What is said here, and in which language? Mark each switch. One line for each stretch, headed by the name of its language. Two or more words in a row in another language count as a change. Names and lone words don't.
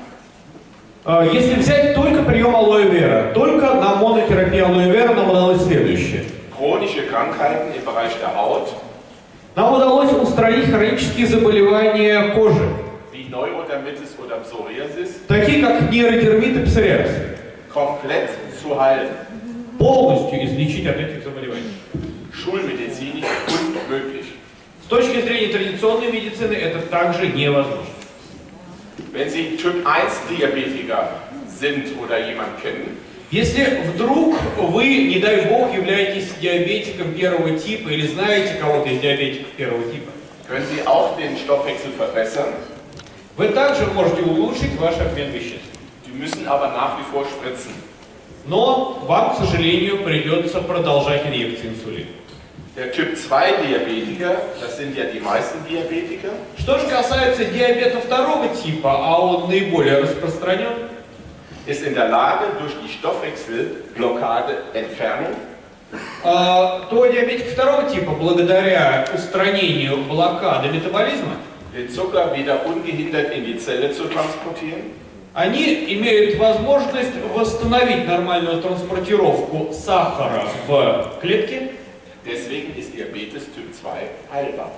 Russian: Если взять только прием алоэ вера, только на монотерапии алоэ вера нам удалось следующее.
German: chronische Krankheiten im Bereich der Haut,
Russian: Нам удалось устранить хронические заболевания кожи,
German: wie Neurodermitis oder Psoriasis,
Russian: такие как нейродермит и псориаз,
German: komplett zu heilen.
Russian: полностью излечить от этих заболеваний.
German: Schulmedizinisch unmöglich.
Russian: С точки зрения традиционной медицины это также невозможно.
German: Wenn Sie Typ 1 Diabetiker sind oder jemanden kennen,
Russian: Если вдруг вы, не дай бог, являетесь диабетиком первого типа или знаете кого-то из диабетиков первого типа,
German: können Sie auch den Stoffwechsel verbessern.
Russian: вы также можете улучшить ваш обмен веществ.
German: Sie müssen aber nach wie vor spritzen.
Russian: Но вам, к сожалению, придется продолжать инъекции инсулина.
German: Der Typ 2 Diabetiker, das sind ja die meisten Diabetiker,
Russian: Что же касается диабета второго типа, а он наиболее распространен,
German: ist in der Lage, durch die Stoffwechselblockade Entfernung
Russian: то диабетик второго типа, благодаря устранению блокады метаболизма,
German: den Zucker wieder ungehindert in die Zelle zu transportieren,
Russian: они имеют возможность восстановить нормальную транспортировку сахара в клетке,
German: deswegen ist Diabetes Typ 2 heilbar.